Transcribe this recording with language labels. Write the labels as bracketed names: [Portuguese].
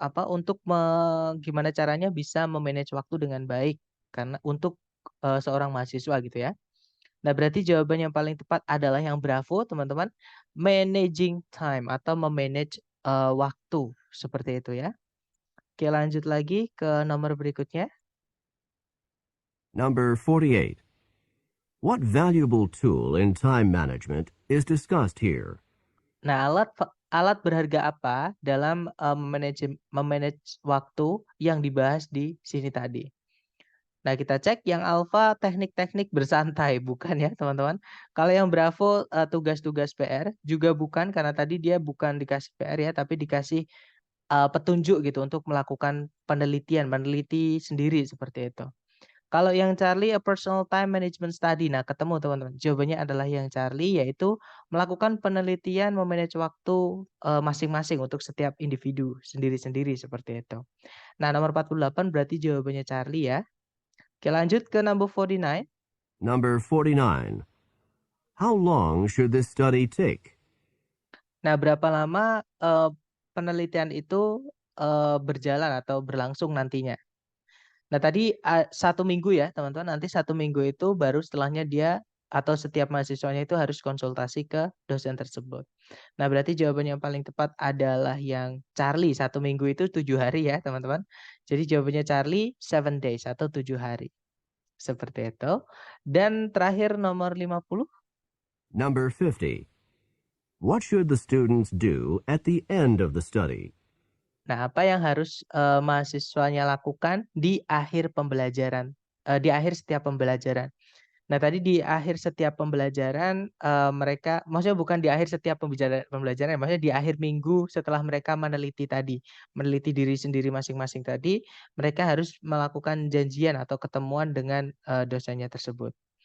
[Indonesian] Untuk gimana caranya bisa memanage waktu dengan baik karena untuk seorang mahasiswa gitu ya. Nah, berarti jawaban yang paling tepat adalah yang bravo, teman-teman. [English] Managing time [Indonesian] atau memanage waktu seperti itu ya. Oke, lanjut lagi ke nomor berikutnya. [English] Number 48. What valuable tool in time management is discussed here? [Indonesian] Nah, alat berharga apa dalam memanage waktu yang dibahas di sini tadi? Nah, kita cek yang alfa teknik-teknik bersantai, bukan ya teman-teman. Kalau yang bravo tugas-tugas PR juga bukan, karena tadi dia bukan dikasih PR ya, tapi dikasih petunjuk gitu untuk melakukan penelitian, meneliti sendiri seperti itu. Kalau yang Charlie [English] a personal time management study. [Indonesian] Nah, ketemu teman-teman. Jawabannya adalah yang Charlie, yaitu melakukan penelitian memanage waktu masing-masing untuk setiap individu sendiri-sendiri seperti itu. Nah, nomor 48 berarti jawabannya Charlie ya. Oke, lanjut ke number 49. [English] Number 49. How long should this study take? [Indonesian] Nah, berapa lama penelitian itu berjalan atau berlangsung nantinya? Nah, tadi 1 minggu ya, teman-teman. Nanti 1 minggu itu baru setelahnya dia atau setiap mahasiswanya itu harus konsultasi ke dosen tersebut. Nah, berarti jawaban yang paling tepat adalah yang Charlie. 1 minggu itu 7 hari ya, teman-teman. Jadi jawabannya Charlie [English] 7 days [Indonesian] atau 7 hari. Seperti itu. Dan terakhir nomor 50. [English] Number 50. What should the students do at the end of the study? [Indonesian] Nah, apa yang harus mahasiswanya lakukan di akhir pembelajaran, di akhir setiap pembelajaran? Nah, tadi di akhir setiap pembelajaran mereka, maksudnya bukan di akhir setiap pembelajaran, maksudnya di akhir minggu setelah mereka meneliti tadi, meneliti diri sendiri masing-masing tadi, mereka harus melakukan janjian atau ketemuan dengan dosennya tersebut.